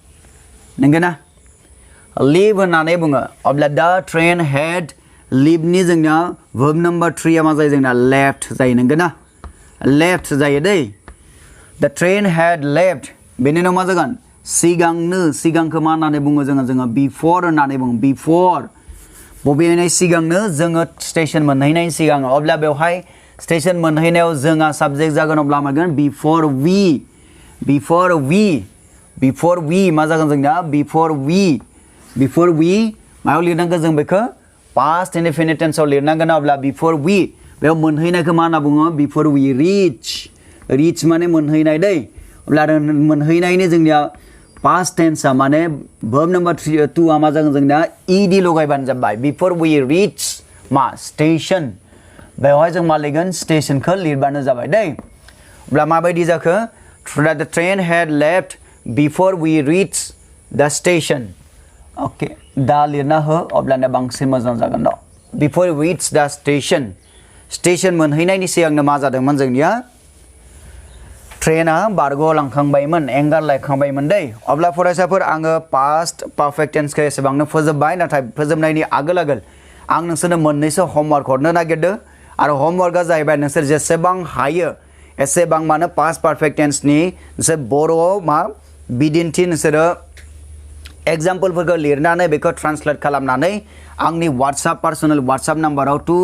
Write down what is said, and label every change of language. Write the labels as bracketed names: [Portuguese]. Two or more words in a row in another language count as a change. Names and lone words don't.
[Bodo] लिभ होननानै बुङो अब्ला दा [English] train had [Bodo] लिभनि जोंनिया [English] verb number 3 [Bodo] आ मा जायो जोंना लेफ्ट जायो नंगौना लेफ्ट जायो दै [English] the train had left [Bodo] बेनि उनाव मा जागोन सिगांखौ मा होननानै बुङो जोङो बिफोर होननानै बुङो बिफोर बबेनि सिगांनो जोङो स्टेशन मोनहैनायनि सिगां अब्ला बेवहाय स्टेशन मोनहैनायाव जोंहा साबजेक्ट जागोन अब्ला मागोन बिफोर वी मा जागोन जोंना [English] before we [Bodo] मायाव लिरनांगोन जों बेखौ [English] past indefinite tense [Bodo] लिरनांगोन अब्ला [English] before we [Bodo] बेयाव मोनहैनायखौ मा होनना बुङो [English] before we reach [Bodo] माने मोनहैनाय दै अब्ला मोनहैनायनि जोंनिया [English] past tense [Bodo] माने [English] verb number 2 [Bodo] मा जागोन जोंना ईडी लगायबानो जाबाय [English] before we reach [Bodo] मा स्टेशन बेवहाय जों मा लिरगोन स्टेशनखौ लिरबानो जाबाय दै अब्ला माबायदि जाखो [English] the train had left before we reach the station okay [Bodo] दा लिरना हो अब्लाना बांसिन मोजां जागोन दा [English] before reach the station [Bodo] मोनहैनायनि सिगांनो मा जादोंमोन जोंनिया ट्रेना बारग'लांखांबायमोन एंगारलांखांबायमोन दै अब्ला फरायसाफोर आङो [English] past perfect tense [Bodo] एसेबांनो फोजोबबाय नाथाय फोजोबनायनि आगोल आं नोंसोरनो मोननैसो होमवर्क हरनो नागिरदों आरो होमवर्कआ जाहैबाय नोंसोर जेसेबां हायो एसेबां मानो [English] past perfect tense [Bodo] नोंसोर बर'आव मा बिदिन्थि नोंसोरो एग्जाम्पलफोरखौ लिरनानै बेखौ ट्रान्सलेट खालामनानै आंनि [English] personal WhatsApp [Bodo] नाम्बाराव